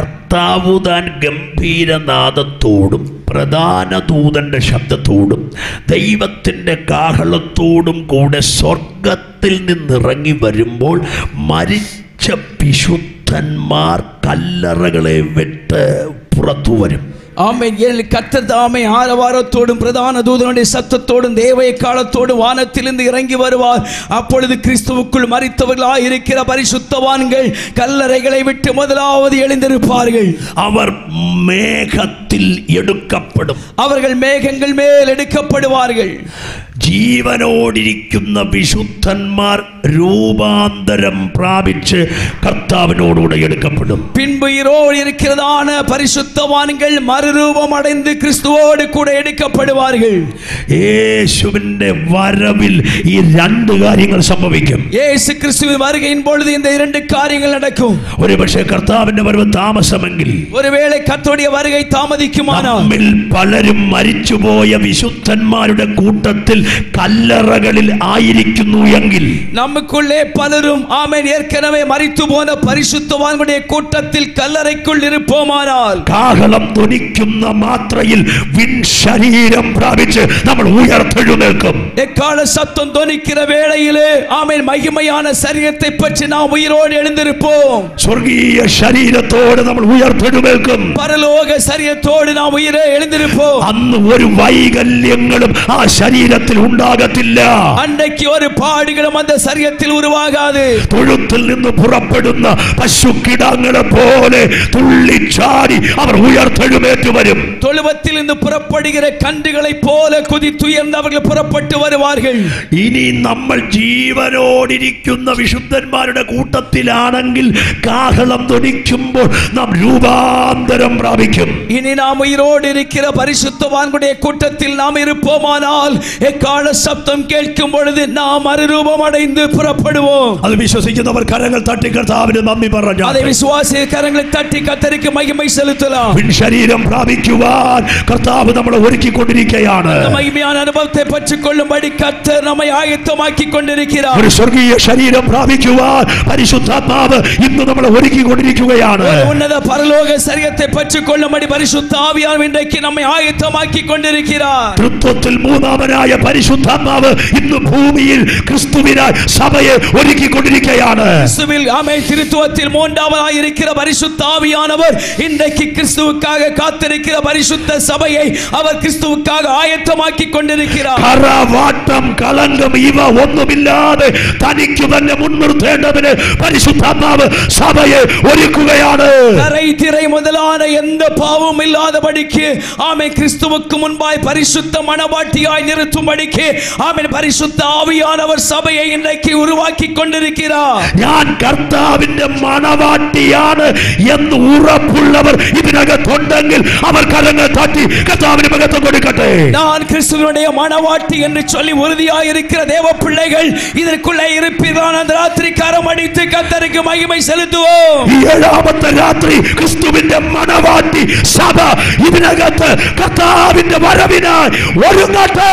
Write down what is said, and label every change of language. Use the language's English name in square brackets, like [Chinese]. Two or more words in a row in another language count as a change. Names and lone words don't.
[Malayalam] കർത്താവ് താൻ ഗംഭീരനാദത്തോടും പ്രധാന ദൂതന്റെ ശബ്ദത്തോടും ദൈവത്തിൻ്റെ കാഹളത്തോടും കൂടെ സ്വർഗത്തിൽ നിന്നിറങ്ങി വരുമ്പോൾ മരിച്ച വിശുദ്ധന്മാർ കല്ലറകളെ വിട്ട് പുറത്തു വരും. [Tamil] ஆமென். கர்த்தர் தாமே ஆரவாரத்தோடும் பிரதான தூதனுடைய சத்தத்தோடும் தேவ எக்காலத்தோடும் வானத்திலிருந்து இறங்கி வருவார். அப்பொழுது கிறிஸ்துவுக்குள் மரித்தவர்களாய் இருக்கிற பரிசுத்தவான்கள் கல்லறைகளை விட்டு முதலாவது எழுந்திருப்பார்கள். அவர் மேகத்தில் எடுக்கப்படும். அவர்கள் மேகங்கள் மேல் எடுக்கப்படுவார்கள். [Malayalam] ജീവനോടിരിക്കുന്ന വിശുദ്ധന്മാർ രൂപാന്തരം പ്രാപിച്ച് കർത്താവിനോടുകൂടെ എടുക്കപ്പെടും. [Tamil] பின்பு உயிரோடு இருக்கிறதான பரிசுத்தவான்கள் மறுரூபம் அடைந்து கிறிஸ்துவோடு கூட எடுக்கப்படுவார்கள். [Malayalam] യേശുവിന്റെ വരവിൽ ഈ രണ്ട് കാര്യങ്ങൾ സംഭവിക്കും. [Tamil] യേശു ക്രിസ്തുവിൻ வருகையின் பொழுது இந்த இரண்டு காரியங்கள் நடக்கும். [Malayalam] ഒരുപക്ഷേ കർത്താവിന്റെ വരവ് താമസമെങ്കിൽ, [Tamil] ஒருவேளை கர்த்தருடைய வருகை தாமதிக்குமானால், [Malayalam] നമ്മിൽ പലരും മരിച്ചുപോയ വിശുദ്ധന്മാരുടെ കൂട്ടത്തിൽ കല്ലറകളിൽ ആയിരിക്കുന്നു എങ്കിൽ, [Tamil] நமக்குள்ளே பலரும் ஆமென் ஏற்கனவே மரித்து போன பரிசுத்தவான்களுடைய கூட்டத்தில் கல்லறைக்குள் இருப்போமானால், [Malayalam] കാഹളം ധ്വനിക്കുന്ന മാത്രയിൽ വിൺ ശരീരം പ്രാപിച്ച് നമ്മൾ ഉയർത്തെഴുന്നേൽക്കും. [Tamil] எக்கால சத்தம் தொனிக்கிற வேளையிலே ஆமென் மகிமையான சரீரத்தை பற்றி நாம் உயிரோடு எழுந்திருப்போம். [Malayalam] സ്വർഗീയ ശരീരത്തോടെ നമ്മൾ ഉയർത്തെഴുന്നേൽക്കും. [Tamil] பரலோக சரீரத்தோடு நாம் உயிரே எழுந்திருப்போம். [Malayalam] അന്ന് ഒരു വൈകല്യങ്ങളും ആ ശരീരത്തിൽ ഉണ്ടാകത്തില്ല. [Tamil] அன்றைக்கு ஒரு பாடுகளும் அந்த சரீரத்தில் உருவாகாது. [Malayalam] തൊഴുത്തിൽ നിന്ന് പുറപ്പെടുന്ന പശുക്കിടാങ്ങളെ പോലെ തുള്ളിച്ചാടി അവർ ഉയർത്തെഴുന്നേറ്റ് വരും. [Tamil] தொழுவத்தில் இருந்து புறப்படுகிற கன்றுகளை போல குதித்துயர்ந்து அவர்கள் புறப்பட்டு வருவார்கள். [Malayalam] ഇനി നമ്മൾ ജീവനോടിരിക്കുന്ന വിശുദ്ധന്മാരുടെ കൂട്ടത്തിലാണെങ്കിൽ കാഹളം ധ്വനിക്കുമ്പോൾ നാം രൂപാന്തരം പ്രാപിക്കും. [Tamil] இனி நாம் உயிரோடு இருக்கிற பரிசுத்தவான்களுடைய கூட்டத்தில் நாம் இருப்போமானால் எக்கால சப்தம் கேட்கும் பொழுது நாம் மறுரூபம் அடைந்து புறப்படுவோம். [Malayalam] അത് വിശ്വസിക്കുന്നവർ കരങ്ങൾ തട്ടി കർത്താവിന് നന്ദി പറഞ്ഞു. [Tamil] அதை விசுவாசி கரங்களை தட்டி கர்த்தருக்கு மகிமை செலுத்தலாம். [Malayalam] ശരീരം പ്രാപിക്കുവാൻ കർത്താവ് നമ്മളെ ഒരുക്കിക്കൊണ്ടിരിക്കുകയാണ്. [Tamil] மகிமையான அனுபவத்தை பெற்றுக்கொள்ளும்படி கர்த்தர் நம்மை ஆயத்தமாக்கி கொண்டிருக்கிறார். [Malayalam] ഒരു സ്വർഗീയ ശരീരം പ്രാപിക്കുവാൻ പരിശുദ്ധാത്മാവ് ഇന്ന് നമ്മളെ ഒരുക്കിക്കൊണ്ടിരിക്കുകയാണ്. [Tamil] உன்னத பரலோக சரீரத்தை பெற்றுக்கொள்ளும்படி பரிசுத்த ஆவியானவர் இன்றைக்கு நம்மை ஆயத்தமாக்கி கொண்டிருக்கிறார். [Malayalam] തൃത്വത്തിൽ മൂന്നാമനായ പരിശുദ്ധാത്മാവ് ഇന്ന് ഭൂമിയിൽ ക്രിസ്തുവിനായി സഭയെ ഒരുക്കിക്കൊണ്ടിരിക്കുകയാണ്. [Tamil] கிறிஸ்துவில் ஆமென் திருத்துவத்தில் மூன்றாவதாய் இருக்கிற பரிசுத்த ஆவியானவர் இன்றைக்கு கிறிஸ்துவுக்காக காத்திருக்கிற பரிசுத்த சபையை அவர் கிறிஸ்துவுக்காக ஆயத்தமாக்கி கொண்டிருக்கிறார். [Malayalam] കറവാട്ടം കളങ്കം ഇവ ഒന്നുമില്ലാതെ തനിക്ക് തന്നെ മുൻനിർത്തേണ്ടതിന് പരിശുദ്ധാത്മാവ് സഭയെ ഒരുക്കുകയാണ്. [Tamil] கரை திரை முதலான எந்த பாவமும் இல்லாதபடிக்கு ஆமென் கிறிஸ்துவுக்கு முன்பாய் பரிசுத்த மணவாட்டியாய் நிறுத்தும்படிக்கு ஆமென் பரிசுத்த ஆவியானவர் சபையை இன்றைக்கு உருவாக்கி கொண்டிருக்கிறார். [Malayalam] ഞാൻ കർത്താവിന്റെ മണവാട്ടിയാണ് എന്ന് ഉറപ്പുള്ളവർ ഇതിനകത്തുണ്ടെങ്കിൽ അവർ കരങ്ങൾ തട്ടി കർത്താവിന് മഹത്വം കൊടുക്കട്ടെ. [Tamil] நான் கிறிஸ்துவினுடைய மணவாட்டி என்று சொல்லி உறுதியாய் இருக்கிற தேவ பிள்ளைகள் இதற்குள்ளே இருப்பீர்கள். அந்த ராத்திரி கரம் அடித்து கர்த்தருக்கு மகிமை செலுத்துவோம். [Malayalam] ഈ ഏഴാമത്തെ രാത്രി ക്രിസ്തുവിന്റെ മണവാട്ടി സഭ ഇതിനകത്ത് കർത്താവിന്റെ വരവിനായി ഒരുങ്ങട്ടെ.